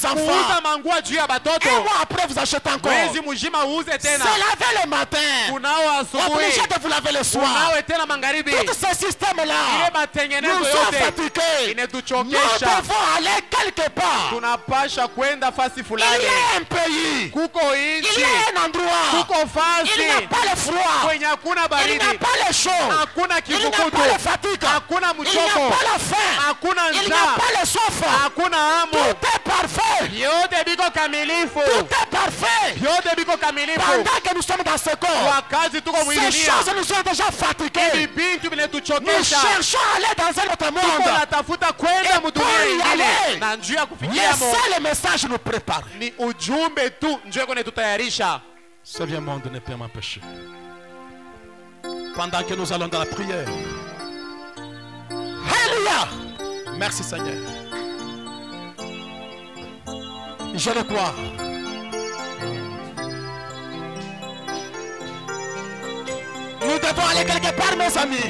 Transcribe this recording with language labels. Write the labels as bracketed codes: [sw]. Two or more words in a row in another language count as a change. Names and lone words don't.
[sw] Kuuza [fr] enfants. [sw] manguo juu ya batoto. [fr] Un mois après, vous achetez encore. [sw] Mwezi mzima uuze [fr] Se [sw] tena. [fr] laver le matin. [sw] Kunao asubuhi. [fr] Obligé de vous laver le soir. [sw] Unawe tena magharibi. [fr] Tout ce système-là [sw] Ile matengenezo [fr] nous sont [sw] yote [fr] fatigués. Nous [sw] inetuchokesha. [fr] devons aller quelque part. [sw] Tunapasha kwenda fasi [fr] Il y [sw] fulani. [fr] a un pays. [sw] Kuko [fr] Il [sw] inchi. [fr] y a un endroit. [sw] Kuko [fr] Il n'y a [sw] fasi. [fr] pas le froid. [sw] Kwenye hakuna [fr] Il n'y [sw] baridi. [fr] a pas le chaud. [sw] Hakuna [fr] Il n'y a [sw] kivukutu. [fr] pas le fatigue. [sw] Hakuna [fr] Il n'y a [sw] mchoko. [fr] pas la faim. [sw] Hakuna [fr] Il n'y a [sw] njaa. [fr] pas le soif. [sw] Hakuna hamu. [fr] Tout est parfait. [sw] Yote biko kamilifu. [fr] Tout est parfait. [sw] Yote biko kamilifu. [fr] Pendant que nous sommes dans ce corps, [sw] Wakati tuko [fr] ces [sw] mwili [fr] choses nous ont déjà [sw] hivi [fr] fatigués. [sw] bintu [fr] Nous [sw] vinetuchokesha. [fr] cherchons à aller dans un autre [sw] Tuko [fr] monde. [sw] natafuta kwenda mudunia [fr] pour y [sw] ingine [fr] aller. [sw] na njia ya kufikiamo [fr] Laissez le message nous préparer. [sw] ni ujumbe tu njoo kwenye tutayarisha. [fr] Ce vieux monde ne peut m'empêcher. Pendant que nous allons dans la prière. Alléluia. Merci Seigneur. Je le crois. Nous devons aller quelque part, mes amis.